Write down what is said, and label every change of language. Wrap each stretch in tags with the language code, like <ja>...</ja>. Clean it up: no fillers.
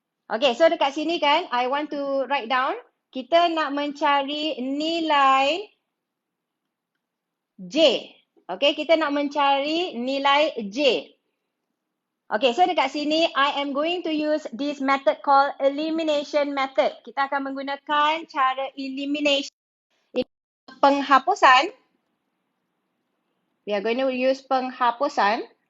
<ms>Okay, so dekat sini kan,</ms> <en>I want to write down.</en> <ms>Kita nak mencari nilai J. Okay, kita nak mencari nilai J. Okay, so dekat sini,</ms> <en>I am going to use this method called elimination method.</en> <ms>Kita akan menggunakan cara elimination. Penghapusan.</ms> <en>We are going to use penghapusan.</en>